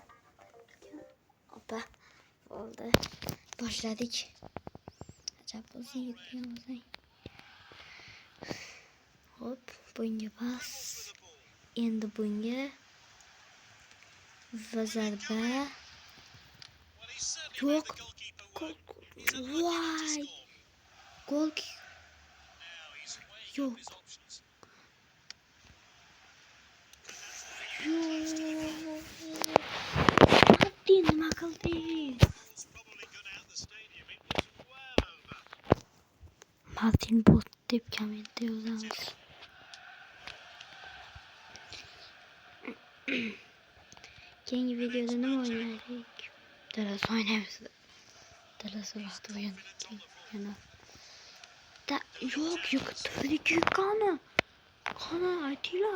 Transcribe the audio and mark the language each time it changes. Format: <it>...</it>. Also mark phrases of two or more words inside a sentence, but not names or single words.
<uz>Opa. Oldu. Boshladik. Ajab o'zing yutgansan. Hop, bunga pas. Endi bunga va zarba.</uz> <en>Well, he's certainly made</en> <uz>Yok.</uz> <en>the goalkeeper</en> <uz>Gol.</uz> <en>work. He's unlucky not to</en> <uz>Vay.</uz> <en>score.</en> <uz>Gol.</uz> <en>Now he's weighing</en> <uz>Yok.</uz> <en>up his options.</en> <uz>Martin nima qildi?</uz> <en>It's probably gone out the stadium. It was well over.</en> <uz>Martin bot deb kommentda yozamiz. Keyingi videoda nima o'ynaylik? Dalas o'ynaymiz. Dalas vaqti o'ynadik. Yana. Yo'q, Friki qani aytinglar.</uz>